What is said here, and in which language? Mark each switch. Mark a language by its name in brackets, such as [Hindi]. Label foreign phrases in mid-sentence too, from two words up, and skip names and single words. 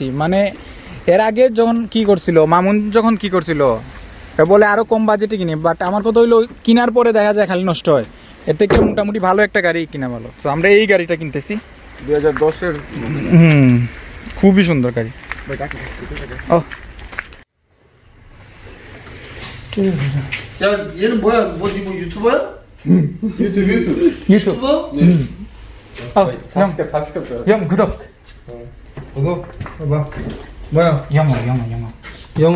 [Bangla] মানে এর আগে যখন কি করছিল মামুন, যখন কি করছিল বলে আরো কম বাজেটে কিনি, বাট আমার কথা হইলো কেনার পরে দেখা যায় খালি নষ্ট হয়। এর থেকে মোটামুটি ভালো একটা গাড়ি কিনা ভালো। তো আমরা এই গাড়িটা কিনতেছি 2010-এর। খুবই সুন্দর গাড়ি। ও [Korean] 야, 얘는 뭐야? 뭐 이거 유튜버야? 유튜브. 형 구독. 구독 해봐. 뭐야? 영어. 영어.